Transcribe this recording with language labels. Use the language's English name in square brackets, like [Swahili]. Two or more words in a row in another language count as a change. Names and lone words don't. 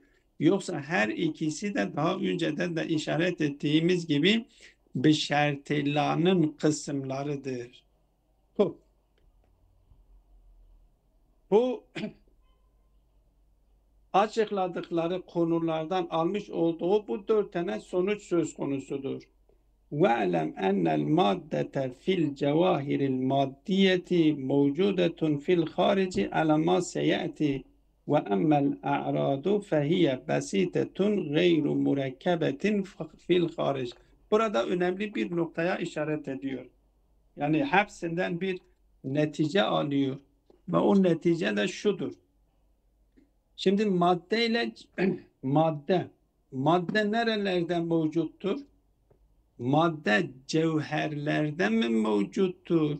[Turkish] Yoksa her ikisi de daha önceden de işaret ettiğimiz gibi beşertillah'ın kısımlarıdır. Bu açıkladıkları konulardan almış olduğu bu 4 tane sonuç söz konusudur. [Arabic] وَاَعْلَمْ اَنَّ الْمَادَّةَ فِي الْجَوَاهِرِ الْمَادِّيَةِ مَوْجُودَةٌ فِي الْخَارِجِ عَلَى مَا سَيَأْتِي وَأَمَّا الْاَعْرَاضُ فَهِيَ بَسِيطَةٌ غَيْرُ مُرَكَّبَةٍ فِي الْخَارِجِ [Turkish] Burada önemli bir noktaya işaret ediyor. Yani hepsinden bir netice alıyor. Ve o netice de şudur. Şimdi maddeyle madde nerelerde mevcuttur? Madde cevherlerde mi mevcuttur?